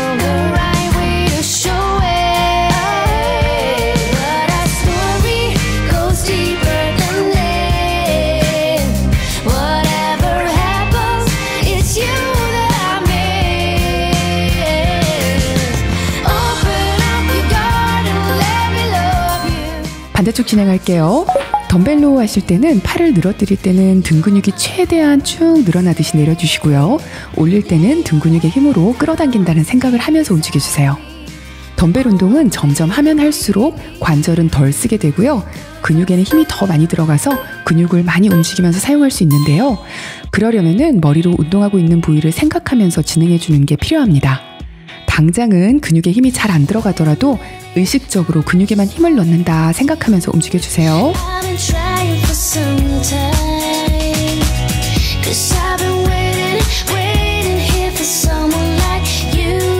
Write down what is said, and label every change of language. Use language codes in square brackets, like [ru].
[en] The right way to show it. But our story goes deeper than this. Whatever happens, it's you that I miss. Open up your guard and let me love you. [ko] 반대쪽 진행할게요. 덤벨로 하실 때는 팔을 늘어뜨릴 때는 등 근육이 최대한 쭉 늘어나듯이 내려주시고요. 올릴 때는 등 근육의 힘으로 끌어당긴다는 생각을 하면서 움직여주세요. 덤벨 운동은 점점 하면 할수록 관절은 덜 쓰게 되고요. 근육에는 힘이 더 많이 들어가서 근육을 많이 움직이면서 사용할 수 있는데요. 그러려면은 머리로 운동하고 있는 부위를 생각하면서 진행해주는 게 필요합니다. 당장은 근육에 힘이 잘 안 들어가더라도 의식적으로 근육에만 힘을 넣는다 생각하면서 움직여주세요. [en] I've been trying for some time, 'cause I've been waiting here for someone like you.